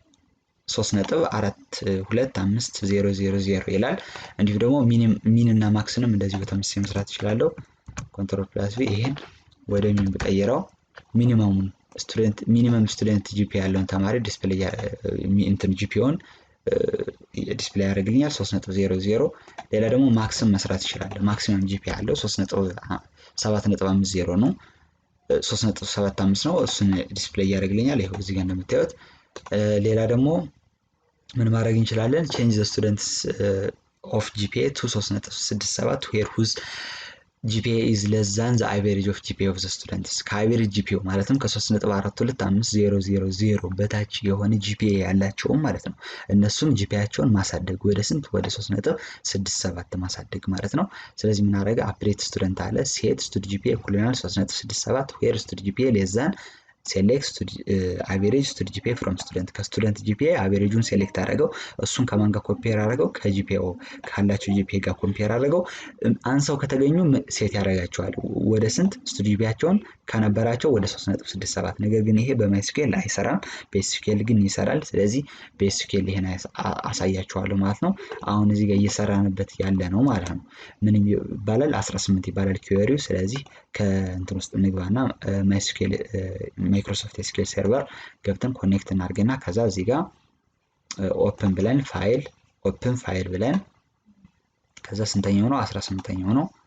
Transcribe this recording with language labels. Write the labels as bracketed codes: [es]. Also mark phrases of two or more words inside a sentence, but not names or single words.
[am] 3.42500 ይላል። እንዲሁ ደግሞ ሚን እና ማክስንም እንደዚህ በተመሳሳይ መስራት ይችላልው። [en] Control plus V [am] ይሄን ወደ ሚን በቀየረው [en] minimum student [am] GPA ያለውን ተማሪ ዲስፕሌይ እንትን GPAውን ዲስፕሌይ ያደርግልኛል 3.00። ሌላ ደግሞ ማክስም መስራት ይችላል። ማክሲመም GPA ያለው 3.750 ነው 3.75 ነው። እሱን ዲስፕሌይ ያደርግልኛል ይሄው እዚህ ጋር እንደምታዩት። ሌላ ደግሞ ምን ማድረግ እንችላለን [en] change the students of GPA to 3.67 where whose GPA is less than the average of GPA of the students [am] ከአቨሬጅ GPA ማለትም ከ3.42500 በታች የሆነ GPA ያላቸው ማለት ነው እነሱም GPAቸውን ማሳደግ ወደ ስንት ወደ 3.67 ማሳደግ ማለት ነው። ስለዚህ ምን አደረገ አፕዴት ስቱደንት አለ [en] set stud GPA equal 3.67 where stud GPA less than select average stud GPA from student [am] ከስቱደንት GPA አቨሬጁን ሴሌክት አደረገው እሱን ከማን ጋር ኮምፔር አደረገው ከGPA ካላቸው GPA ጋር ኮምፔር አደረገው አንሰው ከተገኙ ሴት ያደርጋቸዋል ወደ ስንት ስቱድ GPAቸውን ከነበራቸው ወደ 3.67 ነገር ግን ይሄ በMySQL አይሰራም በSQL ግን ይሰራል። ስለዚህ በSQL ይሄን አሳያችኋለሁ ማለት ነው። አሁን እዚህ ጋር እየሰራንበት ያለ ነው ማለት ነው። ምን ይባላል 18 ይባላል ኩዌሪው። ስለዚህ ከእንትን ውስጥ እንግባና MySQL ማይክሮሶፍት SQL ሰርቨር ገብተን ኮኔክት እናድርግና ከዛ እዚህ ጋር ኦፕን ብለን ፋይል ብለን ከዛ ስንተኛው ነው 18ኛው ነው።